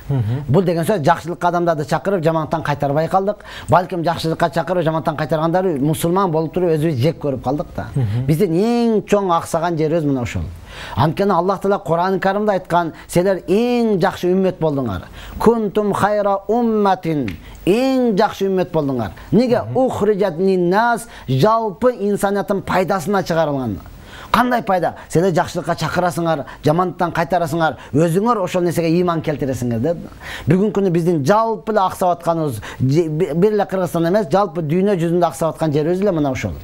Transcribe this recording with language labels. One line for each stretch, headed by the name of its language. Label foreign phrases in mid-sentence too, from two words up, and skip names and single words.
Kyrgyz: Бул деген сөз жакшылыкка адамдарды чакырып, жамандыктан кайтарбай калдык. Балким жакшылыкка чакырып, жамандыктан кайтаргандары мусулман болуп туруп өзүбүз жек көрүп калдык да. Биздин эң чоң аксаган жерибиз мына ошол. Анткени Аллах Таала Кур'ан-ы Каримде айткан, силер эң жакшы үммөт болдуңар.
Arabic: كنتم خير أمة,
Kyrgyz: эң жакшы үммөт болдуңар. Неге?
Arabic: أخرجت للناس,
Kyrgyz: жалпы инсанияттын пайдасына чыгарылган. Кандай пайда? Силер жакшылыкка чакырасыңар, жамандыктан кайтарасыңар, өзүңөр ошол нерсеге иман келтиресиңер деп. Бүгүнкү күнү биздин жалпы эле аксап атканыбыз, бир эле Кыргызстан эмес, жалпы дүйнө жүзүндө аксап аткан жерибиз эле мына ошол.